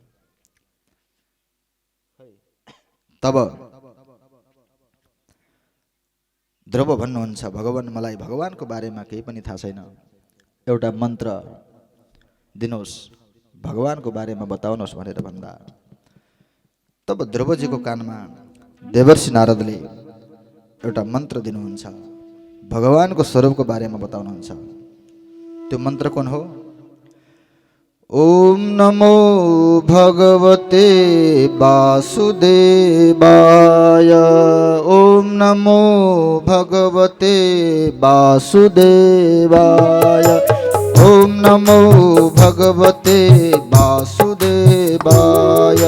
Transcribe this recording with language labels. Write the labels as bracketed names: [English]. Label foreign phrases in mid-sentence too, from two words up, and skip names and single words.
[Nepali] तब ध्रुव भन्नुहुन्छ, भगवान मलाई भगवानको बारेमा केही पनि थाहा छैन, एउटा मन्त्र दिनुहोस्, भगवानको बारेमा बताउनुहोस् भनेर भन्दा तब ध्रुवजीको कानमा देवर्षि नारदले एउटा मन्त्र दिनुहुन्छ, भगवानको स्वरूपको बारेमा बताउनुहुन्छ। त्यो मन्त्र कुन हो? [Sanskrit] ओम नमो भगवते वासुदेवाय, ओम नमो भगवते वासुदेवाय, ओम नमो भगवते वासुदेवाय।